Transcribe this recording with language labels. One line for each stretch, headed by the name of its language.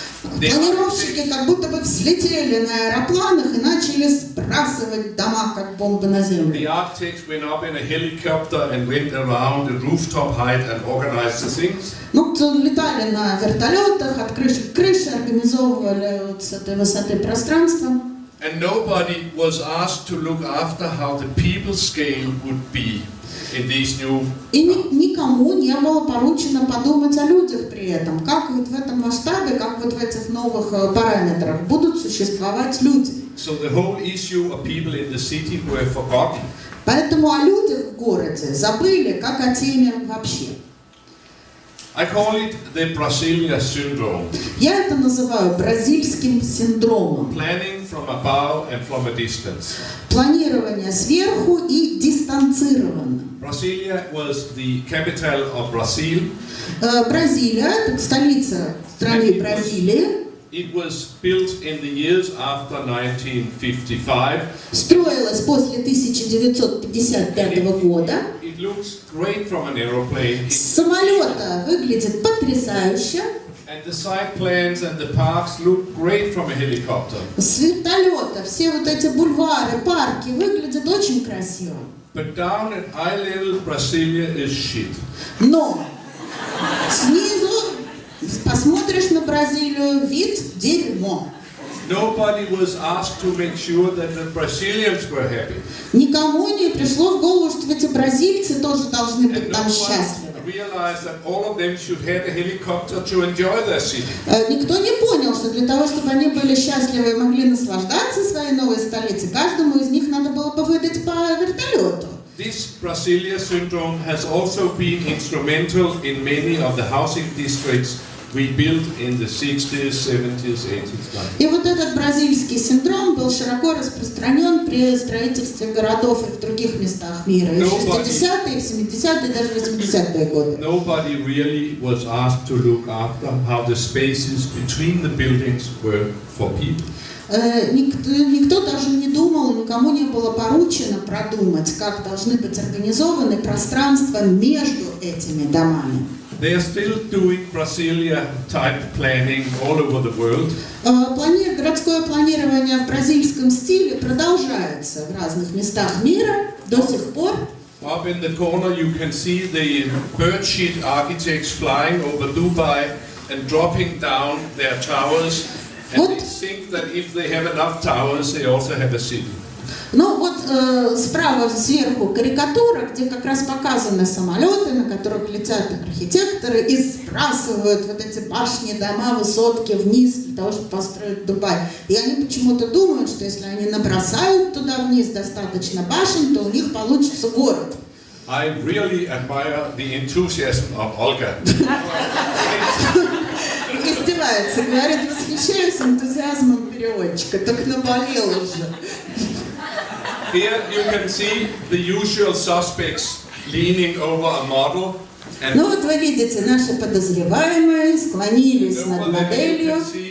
Russian: Планировщики как будто бы взлетели на аэропланах и начали сбрасывать дома как бомбы на землю.
English: The architects went up in a helicopter and went around the rooftop height and organized the things.
Russian: Ну, летали на вертолетах от крыши к крыше, организовывали вот с этой высоты пространство.
English: And nobody was asked to look after how the people scale would be in these new.
Russian: И никому не было поручено подумать о людях при этом, как вот в этом масштабе, как вот в этих новых параметрах будут существовать люди.
English: So the whole issue of people in the city were forgotten.
Russian: Поэтому о людях в городе забыли, как о теме вообще.
English: I call it the Brasilia syndrome.
Russian: Я это называю бразильским синдромом.
English: Planning from above and from a distance.
Russian: Планирование сверху и дистанцированно.
English: Brasilia was the capital of Brazil.
Russian: Бразилия, это столица страны Бразилии.
English: It was built in the years after 1955.
Russian: Строилась после 1955 года.
English: It looks great from an aeroplane.
Russian: С самолета выглядит потрясающе.
English: And the side plans and the parks look great from a helicopter.
Russian: С вертолета все вот эти бульвары, парки выглядят очень красиво.
English: But down at eye level, Brasilia is shit.
Russian: Но снизу посмотришь на Бразилию, вид дерьмо.
English: Nobody was asked to make sure that the Brazilians were happy.
Russian: Никому не пришло в голову, что эти бразильцы тоже должны быть
English: And
Russian: там
English: no
Russian: счастливы.
English: one realized that all of them should have a helicopter to enjoy their city.
Russian: Никто не понял, что для того, чтобы они были счастливы и могли наслаждаться своей новой столицей, каждому из них надо было бы выдать по вертолету.
English: This Brasilia syndrome has also been instrumental in many of the housing districts we built in the 60s, 70s, 80s, 90s.
Russian: И вот этот бразильский синдром был широко распространен при строительстве городов и в других местах мира. И в 60-е, в 70-е, даже в 80-е годы.
English: Nobody really was asked to look after how the spaces between the buildings were for people.
Russian: Никто даже не думал, никому не было поручено продумать, как должны быть организованы пространства между этими домами.
English: They are still doing Brasilia type planning all over the world.
Russian: Городское планирование в бразильском стиле продолжается в разных местах мира до сих пор.
English: Up in the corner you can see the bird shit architects flying over Dubai and dropping down their towers. And they think that if they have enough towers, they also have a city.
Russian: Ну вот справа сверху карикатура, где как раз показаны самолеты, на которых летят архитекторы и сбрасывают вот эти башни, дома, высотки вниз для того, чтобы построить Дубай. И они почему-то думают, что если они набросают туда вниз достаточно башен, то у них получится город.
English: I really admire the enthusiasm of Olga.
Russian: издевается, говорит, восхищаюсь энтузиазмом переводчика, так наболел уже.
English: Here you can see the usual suspects leaning over a model.
Russian: Ну вот вы видите, наши подозреваемые склонились над моделью.